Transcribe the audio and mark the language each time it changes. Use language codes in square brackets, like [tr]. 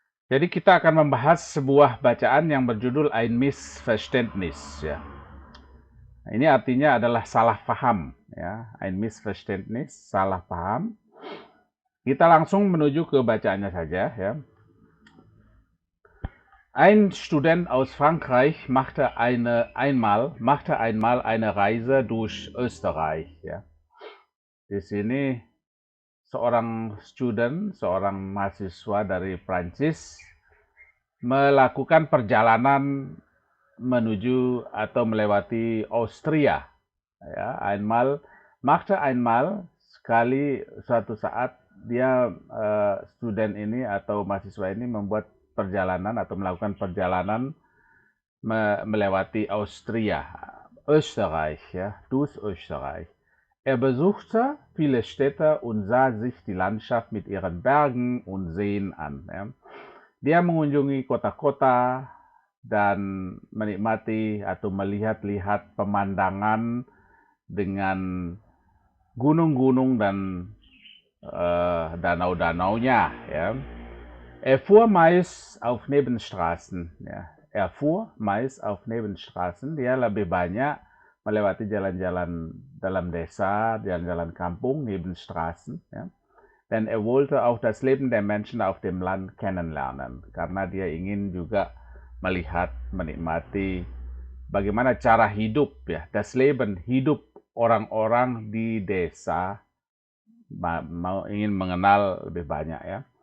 [id] Jadi kita akan membahas sebuah bacaan yang berjudul [de] Ein Missverständnis [id] ya. Ini artinya adalah salah paham ya. [de] Ein Missverständnis, [id] salah paham. Kita langsung menuju ke bacaannya saja ya. [de] Ein Student aus Frankreich machte einmal eine Reise durch Österreich ya. [id] Di sini seorang mahasiswa dari Prancis melakukan perjalanan menuju atau melewati Austria. Ya, [de] machte einmal [id] sekali suatu saat dia student ini atau mahasiswa ini membuat perjalanan atau melakukan perjalanan melewati Austria, Österreich, ya, [de] durch Österreich. Er besuchte viele Städte und sah sich die Landschaft mit ihren Bergen und Seen an. [id] Ya. Dia mengunjungi kota-kota dan menikmati atau melihat-lihat pemandangan dengan gunung-gunung dan danau-danaunya. Ya. [de] Er fuhr meist auf Nebenstraßen. Ya. Er fuhr meist auf Nebenstraßen. [id] Dia lebih banyak melewati jalan-jalan dalam desa, jalan-jalan kampung, Nebenstraßen. Ya. Dan [de] er wollte auch das Leben der Menschen auf dem Land kennenlernen. [id] Karena dia ingin juga melihat, menikmati bagaimana cara hidup ya, [de] das Leben, [id] hidup orang-orang di desa, ingin mengenal lebih banyak ya.